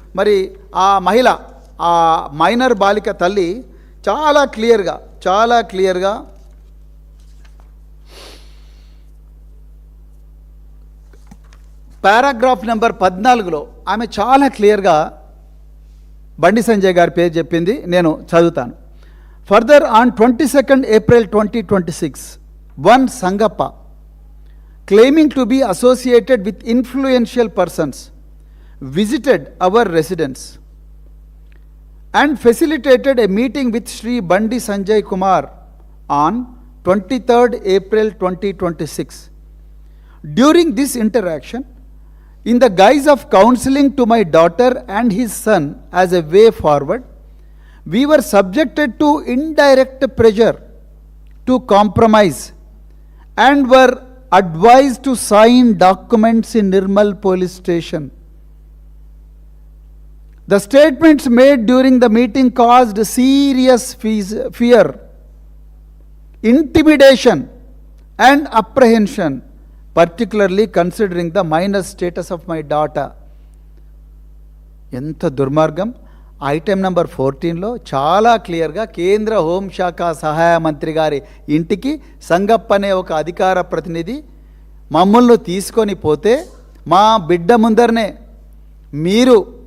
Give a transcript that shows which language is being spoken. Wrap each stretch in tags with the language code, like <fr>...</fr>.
<te>మరి ఆ మహిళ, ఆ మైనర్ బాలిక తల్లి చాలా క్లియర్గా పారాగ్రాఫ్ నెంబర్ 14లో ఆమె చాలా క్లియర్గా బండి సంజయ్ గారి పేరు చెప్పింది. నేను చదువుతాను.</te> <en>Further on 22nd April 2026, one Sangappa, claiming to be associated with influential persons, visited our residence and facilitated a meeting with Shri Bandi Sanjay Kumar on 23rd April 2026. During this interaction, in the guise of counseling to my daughter and his son as a way forward, we were subjected to indirect pressure to compromise and were advised to sign documents in Nirmal police station The statements made during the meeting caused serious fear, intimidation and apprehension, particularly considering the minor status of my daughter.</en> <te>ఎంత దుర్మార్గం. Item number 14లో చాలా క్లియర్గా కేంద్ర హోంశాఖ సహాయ మంత్రి గారి ఇంటికి సంగప్ప అనే ఒక అధికార ప్రతినిధి మమ్మల్ని తీసుకొని పోతే మా బిడ్డ ముందరనే మీరు</te>